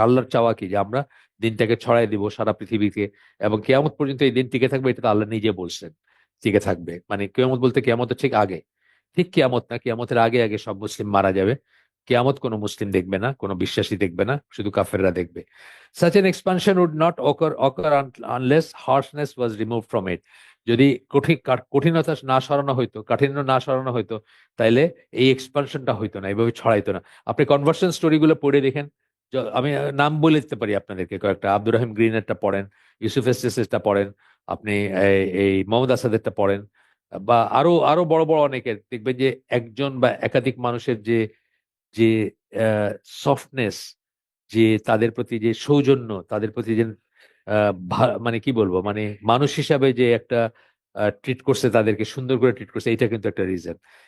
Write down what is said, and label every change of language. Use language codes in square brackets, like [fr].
[bn] আল্লাহর চাওয়া কি, যে আমরা দিনটাকে ছড়াই দিব সারা পৃথিবীতে, এবং কেয়ামত পর্যন্ত এই দিন টিকে থাকবে, এটা তো আল্লাহ নিজে বলছেন টিকে থাকবে। মানে কেয়ামত বলতে কেয়ামতের ঠিক আগে, ঠিক কেয়ামত না, কেয়ামতের আগে আগে সব মুসলিম মারা যাবে। কেয়ামত কোনো মুসলিম দেখবে না, কোনো বিশ্বাসী দেখবে না, শুধু কাফেররা দেখবে। [en] Such an expansion would not occur unless harshness was removed from it. [bn] যদি কঠিনতা না সরানো হইতো, কাঠিন্য না সরানো হইতো, তাইলে এই এক্সপানশনটা হইতো না, এইভাবে ছড়াইতো না। আপনি কনভার্সন স্টোরিগুলো পড়ে দেখেন। আমি নাম বলে দিতে পারি আপনাদেরকে কয়েকটা, আব্দুর রহিম গ্রিনেরটা পড়েন, ইউসুফ এসেসটা পড়েন, আপনি এই মোহাম্মদ আসাদেরটা পড়েন, বা আরো আরো বড় বড় অনেকের দেখবেন যে একজন বা একাধিক মানুষের যে যে সফটনেস, যে তাদের প্রতি যে সৌজন্য, তাদের প্রতি যে মানে কি বলবো, মানে মানুষ হিসাবে যে একটা ট্রিট করছে, তাদেরকে সুন্দর করে ট্রিট করছে, এটা কিন্তু একটা রিজন।